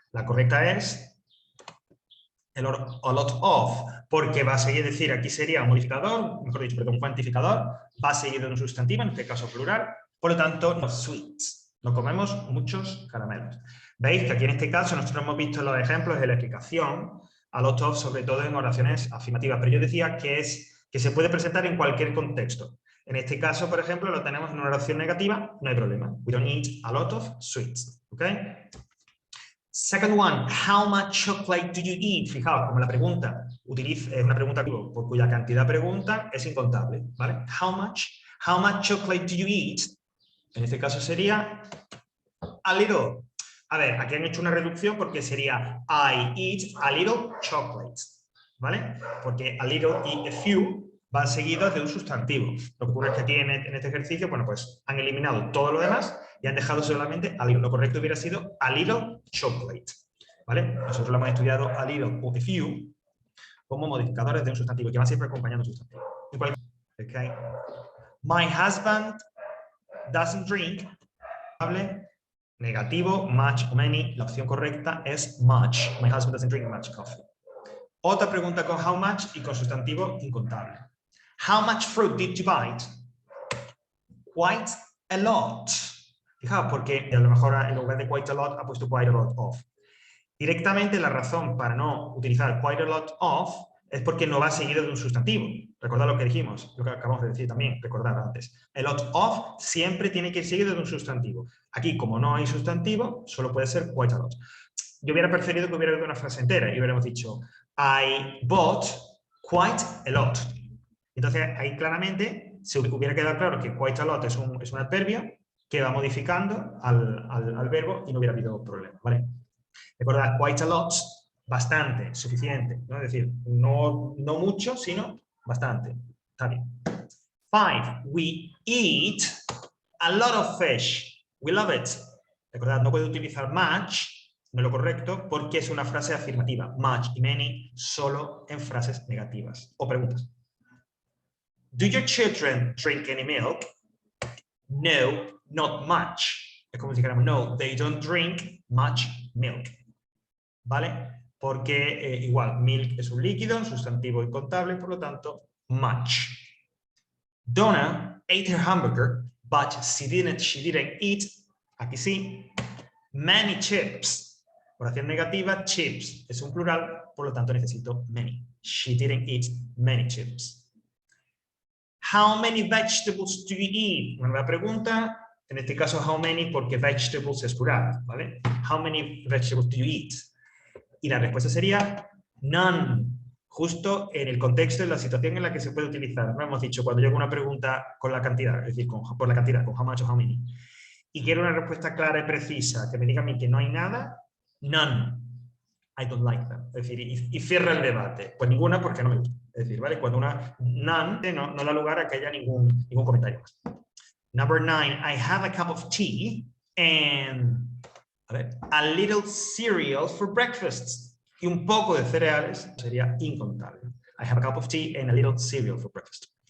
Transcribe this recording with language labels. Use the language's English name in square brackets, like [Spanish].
[Spanish] La correcta es a lot of, porque va a seguir, decir, aquí sería un modificador, mejor dicho, perdón, un cuantificador, va seguido de un sustantivo, en este caso plural, por lo tanto, no sweets. No comemos muchos caramelos. Veis que aquí en este caso nosotros hemos visto los ejemplos de la explicación a lot of, sobre todo en oraciones afirmativas, pero yo decía que se puede presentar en cualquier contexto. En este caso, por ejemplo, lo tenemos en una oración negativa, no hay problema. [English] We don't eat a lot of sweets. ¿Ok? Second one, how much chocolate do you eat? [Spanish] Fijaos, como la pregunta es una pregunta por cuya cantidad pregunta es incontable, ¿vale? [English] How much chocolate do you eat? [Spanish] En este caso sería a little. A ver, aquí han hecho una reducción porque sería [English] I eat a little chocolate, [Spanish] ¿vale? Porque a little y a few van seguidos de un sustantivo. Lo que ocurre es que aquí en este ejercicio, bueno, pues han eliminado todo lo demás y han dejado solamente a little. Lo correcto hubiera sido a little chocolate, ¿vale? Nosotros lo hemos estudiado a little o a few como modificadores de un sustantivo que van siempre acompañando un sustantivo. [English] Okay. My husband doesn't drink. [Spanish] Negativo, much o many. La opción correcta es much. [English] My husband doesn't drink much coffee. [Spanish] Otra pregunta con how much y con sustantivo incontable. [English] How much fruit did you bite? Quite a lot. [Spanish] Fijaos, porque a lo mejor en lugar de quite a lot ha puesto quite a lot of. Directamente la razón para no utilizar quite a lot of es porque no va seguido de un sustantivo. Recordad lo que dijimos, lo que acabamos de decir también, recordad antes. A lot of siempre tiene que ir seguido de un sustantivo. Aquí, como no hay sustantivo, solo puede ser quite a lot. Yo hubiera preferido que hubiera habido una frase entera y hubiéramos dicho [English] I bought quite a lot. [Spanish] Entonces, ahí claramente se hubiera quedado claro que quite a lot es un adverbio que va modificando al verbo y no hubiera habido problema, ¿vale? Recordad, quite a lot, bastante, suficiente, ¿no? Es decir, no mucho, sino bastante. Está bien. [English] 5. We eat a lot of fish. We love it. [Spanish] Recordad, no puedo utilizar much, no es lo correcto, porque es una frase afirmativa. Much y many solo en frases negativas o preguntas. [English] Do your children drink any milk? No, not much. [Spanish] Es como si dijéramos, [English] no, they don't drink much milk. ¿Vale? [Spanish] Porque igual, milk es un líquido, un sustantivo incontable, por lo tanto, much. [English] Donna ate her hamburger, but she didn't eat, aquí sí, many chips. [Spanish] Oración negativa, chips es un plural, por lo tanto necesito many. [English] She didn't eat many chips. How many vegetables do you eat? [Spanish] Una nueva pregunta, en este caso how many porque vegetables es plural, ¿vale? [English] How many vegetables do you eat? [Spanish] Y la respuesta sería none, justo en el contexto, en la situación en la que se puede utilizar. No hemos dicho cuando yo hago una pregunta con la cantidad, es decir, por la cantidad, con how much o how many, y quiero una respuesta clara y precisa, que me diga a mí que no hay nada, none, [English] I don't like them. [Spanish] Es decir, y cierra el debate. Pues ninguna porque no me gusta. Es decir, ¿vale? Cuando una none no da lugar a que haya ningún comentario más. [English] Number 9, I have a cup of tea and a little cereal for breakfast. [Spanish] Y un poco de cereales sería incontable. [English] I have a cup of tea and a little cereal for breakfast.